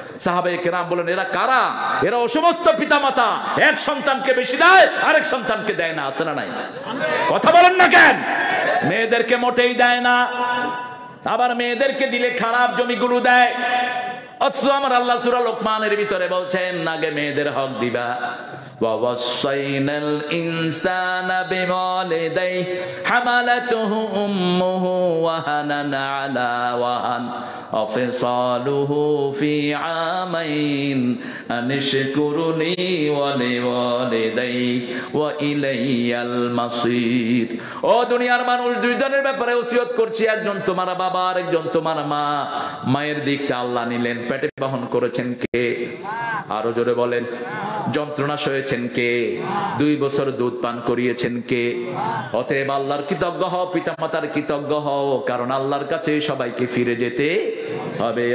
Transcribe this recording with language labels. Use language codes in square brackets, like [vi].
[bn] সাহাবায়ে কেরাম বলেন এরা কারা? এরা ও সমস্ত পিতামাতা এক সন্তানকে বেশি দেয়, আরেক সন্তানকে দেয় না, আছে না নাই? কথা বলেন না কেন? মেয়েদেরকে মোটেই দেয় না, আবার মেয়েদেরকে দিলে খারাপ জমিগুলো দেয়। অথচ আমার আল্লাহ সূরা লোকমানের ভিতরে বলছেন আগে মেয়েদের হক দিবা। [ar] ووصينا الإنسان بوالديه حملته أمه وهنا على وهن وفصاله في عامين أن اشكر لي ولوالديك وإلي المصير। [bn] ও দুনিয়ার মানুষ, 2 জনের ব্যাপারে ওসিয়ত করছি, একজন তোমার বাবা আর একজন তোমার মা। মায়ের দিকটা আল্লাহ নিলেন, পেটে বহন করেছেন কে? আরো জোরে বলেন। যন্ত্রণা সয়েছেন কে? 2 বছর দুধ পান করিয়েছেন কে? অতএব আল্লাহর কৃতজ্ঞ হও, পিতামাতার কৃতজ্ঞ হও, কারণ আল্লাহর কাছে সবাইকে ফিরে যেতে হবে।